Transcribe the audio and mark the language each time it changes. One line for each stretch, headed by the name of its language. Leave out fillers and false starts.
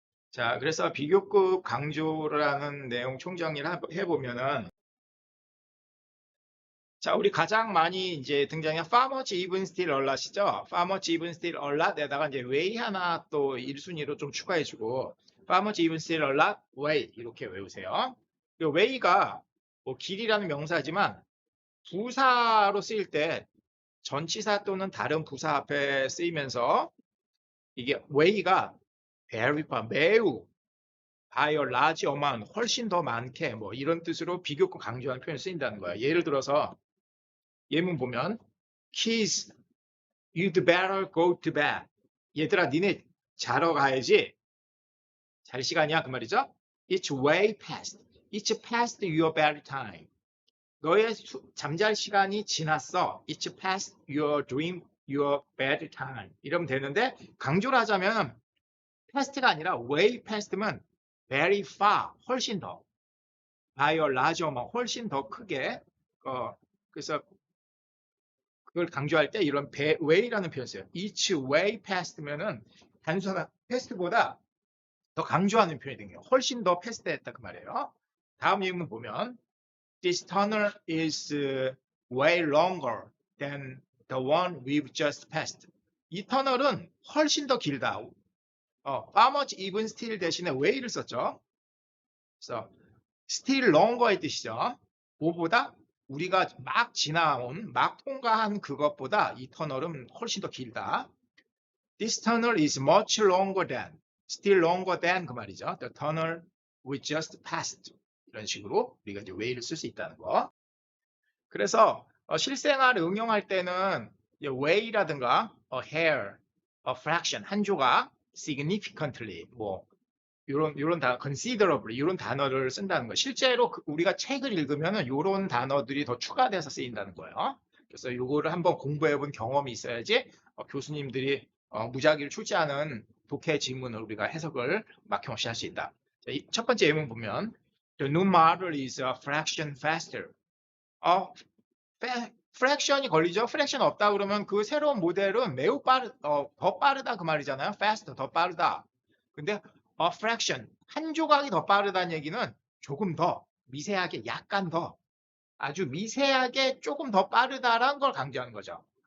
Korean: 자, 그래서 비교급 강조라는 내용 총정리를 해보면은 자, 우리 가장 많이 이제 등장한
English: farmers even still a lot
Korean: 이죠.
English: farmers even still a lot
Korean: 에다가 이제 way 하나 또 1순위로 좀 추가해주고 farmers even still a lot way 이렇게 외우세요. 이 way가 뭐 길이라는 명사지만 부사로 쓰일 때 전치사 또는 다른 부사 앞에 쓰이면서 이게 way가 very far, 매우
English: by a large amount,
Korean: 훨씬 더 많게 뭐 이런 뜻으로 비교급 강조하는 표현이 쓰인다는 거예요. 예를 들어서 예문 보면
English: Kids, you'd better go to bed.
Korean: 얘들아, 니네 자러 가야지. 잘 시간이야 그 말이죠.
English: It's way past. It's past your bedtime.
Korean: 너의 잠잘 시간이 지났어.
English: It's past your bedtime.
Korean: 이러면 되는데 강조를 하자면 past가 아니라 way past면 very far, 훨씬 더.
English: by a large amount,
Korean: 훨씬 더 크게. 그래서 그걸 강조할 때 이런 way라는 표현을 써요.
English: It's way past
Korean: 면은 단순한 past보다 더 강조하는 표현이거든요. 훨씬 더 패스트했다 그 말이에요. 다음 예문 보면
English: This tunnel is way longer than the one we've just passed.
Korean: 이 터널은 훨씬 더 길다.
English: farmers even still
Korean: 대신에 way를 썼죠. 그래서 still longer의 뜻이죠. 뭐보다 우리가 막 지나온, 막 통과한 그것보다 이 터널은 훨씬 더 길다.
English: This tunnel is much longer than, still longer than
Korean: 그 말이죠.
English: The tunnel we just passed.
Korean: 이런 식으로 우리가 이제 way를 쓸 수 있다는 거. 그래서 실생활을 응용할 때는 way라든가
English: a hair, a fraction,
Korean: 한 조각, significantly, 뭐 이런 단어, considerably 이런 단어를 쓴다는 거예요. 실제로 우리가 책을 읽으면 이런 단어들이 더 추가돼서 쓰인다는 거예요. 그래서 이거를 한번 공부해본 경험이 있어야지 교수님들이 무작위로 출제하는 독해 지문을 우리가 해석을 막힘없이 할 수 있다. 자, 첫 번째 예문 보면
English: The new model is a fraction faster.
Korean: fraction이 걸리죠. fraction 없다 그러면 그 새로운 모델은 매우 더 빠르다 그 말이잖아요. faster, 더 빠르다. 근데 a fraction, 한 조각이 더 빠르다는 얘기는 조금 더, 미세하게, 약간 더, 아주 미세하게 조금 더 빠르다라는 걸 강조하는 거죠.